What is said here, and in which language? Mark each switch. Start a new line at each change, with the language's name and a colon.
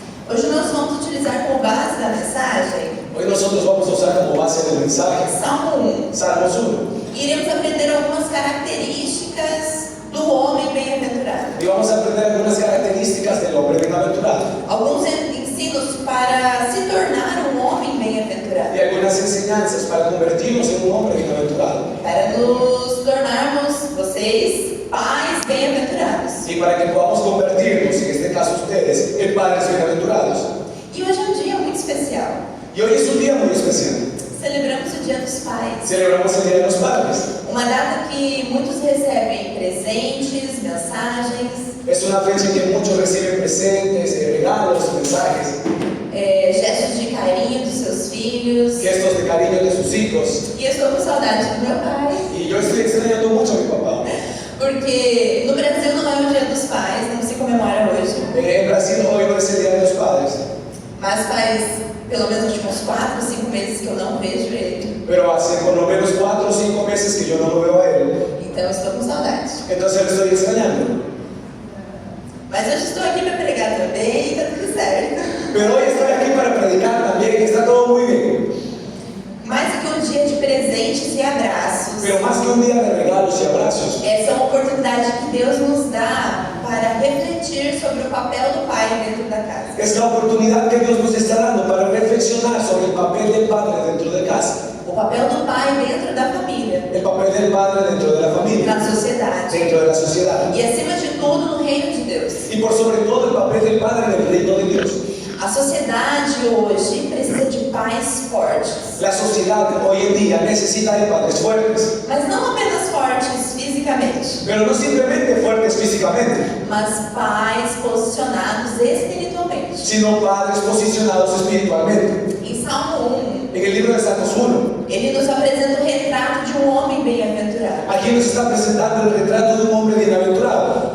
Portuguese: Hoje nós vamos utilizar como base da mensagem
Spanish: Hoy nosotros vamos a usar como base del mensaje
Portuguese: Salmo 1.
Spanish: Salmos 1.
Portuguese: Iremos aprender algumas características do homem bem-aventurado.
Spanish: Y vamos a aprender algunas características del hombre bienaventurado.
Portuguese: Alguns ensinos para se tornar um homem bem-aventurado.
Spanish: Y algunas enseñanzas para convertirnos en un hombre bienaventurado.
Portuguese: Para nos tornarmos, vocês, pais bem-aventurados.
Spanish: Y para que podamos convertirnos, en este caso ustedes, en padres bienaventurados.
Portuguese: E hoje é um dia muito especial.
Spanish: Y hoy es un día muy especial.
Portuguese: Celebramos o Dia dos Pais.
Spanish: Celebramos el Día de los Padres.
Portuguese: Uma data que muitos recebem presentes, mensagens,
Spanish: Es una fecha en que muchos reciben presentes, regalos, mensajes,
Portuguese: gestos de carinho dos seus filhos.
Spanish: gestos de cariño de sus hijos.
Portuguese: E eu estou com saudade do meu pai.
Spanish: Y yo estoy extrañando mucho a mi papá.
Portuguese: Porque no Brasil não é o Dia dos Pais, não se comemora hoje.
Spanish: En Brasil hoy no es el Día de los Padres.
Portuguese: Mas faz pelo menos uns 4 ou 5 meses que eu não vejo ele.
Spanish: Pero hace por lo menos 4 o 5 meses que yo no lo veo a él.
Portuguese: Então eu estou com saudade.
Spanish: Entonces lo estoy extrañando.
Portuguese: Mas hoje estou aqui para pregar também e tá tudo certo.
Spanish: Pero hoy estoy aquí para predicar también y está todo muy bien.
Portuguese: Mais do que um dia de presentes e abraços,
Spanish: Pero más que un día de regalos y abrazos,
Portuguese: essa é uma oportunidade que Deus nos dá para refletir sobre o papel do pai dentro da casa.
Spanish: es la oportunidad que Dios nos está dando para reflexionar sobre el papel del padre dentro de casa,
Portuguese: O papel do pai dentro da família,
Spanish: el papel del padre dentro de la familia,
Portuguese: na sociedade
Spanish: dentro de la sociedad
Portuguese: e, acima de tudo, no reino de Deus.
Spanish: y por sobre todo el papel del padre en el reino de Dios.
Portuguese: A sociedade hoje precisa de pais fortes,
Spanish: La sociedad hoy en día necesita de padres fuertes,
Portuguese: mas não apenas fortes fisicamente,
Spanish: pero no simplemente fuertes físicamente,
Portuguese: mas pais posicionados espiritualmente.
Spanish: sino padres posicionados espiritualmente.
Portuguese: Em Salmo 1,
Spanish: En el libro de Salmos 1,
Portuguese: ele nos apresenta o retrato de um homem bem-aventurado.
Spanish: aquí nos está presentando el retrato de un hombre bienaventurado.